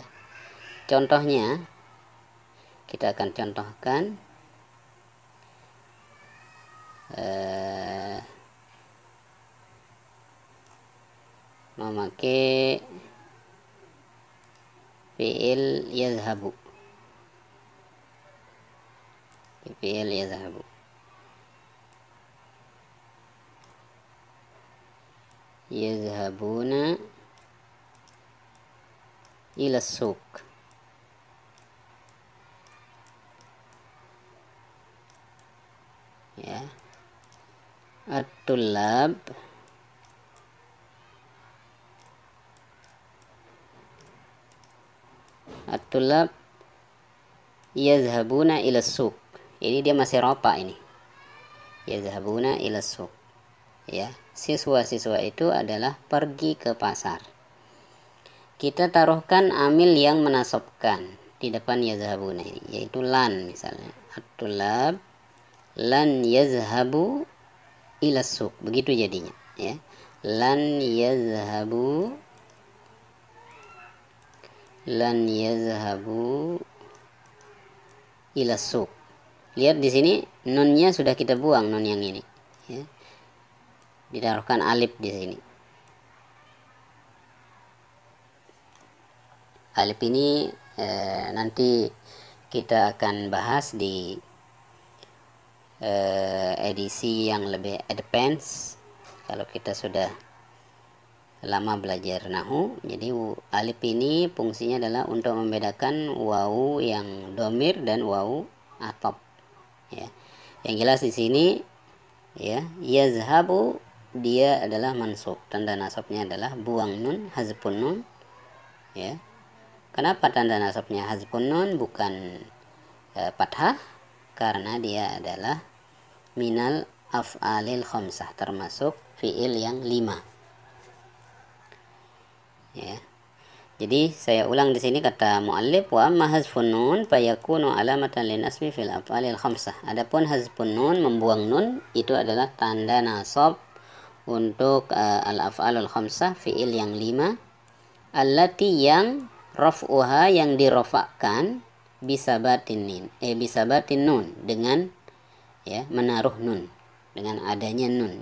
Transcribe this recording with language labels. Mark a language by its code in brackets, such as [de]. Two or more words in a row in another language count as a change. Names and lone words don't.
[id] Contohnya kita akan contohkan memakai [ar] فعل يذهب. فعل يذهب. يذهبون إلى سوق. [id] Ya. [ar] الطلاب يذهبون إلى سوق. [id] Ini dia masih ropa ini. [ar] يذهبون إلى سوق. [id] Ya, siswa-siswa itu adalah pergi ke pasar. Kita taruhkan amil yang menasobkan di depan yazhabuna ini, yaitu lan misalnya. [ar] الطلاب لن يذهبوا إلى سوق. [id] Begitu jadinya, ya. [ar] لن يذهبوا إلى سوق. [id] Lihat di sini nunnya sudah kita buang, nun yang ini, ya. Ditaruhkan alif di sini. Alif ini nanti kita akan bahas di edisi yang lebih advance kalau kita sudah lama belajar nahu. Jadi alif ini fungsinya adalah untuk membedakan wawu yang domir dan wawu atop, ya. Yang jelas di sini, ya, yazhabu dia adalah mansub, tanda nasabnya adalah buang nun, [ar] حذف النون, [id] ya. Kenapa tanda nasabnya [ar] حذف النون [id] bukan fathah? Karena dia adalah [ar] من الأفعال الخمسة, [id] termasuk fiil yang 5. Ya. Jadi saya ulang di sini kata muallif, [ar] وأما حذف النون فيكون علامة للنصب في الأفعال الخمسة. [id] Adapun [ar] حذف النون, [id] membuang nun, itu adalah tanda nasab untuk [ar] الأفعال الخمسة, [id] fiil yang 5, allati yang raf'uha yang dirofakkan [ar] بثبات النون, [id] dengan, ya, menaruh nun, dengan adanya nun.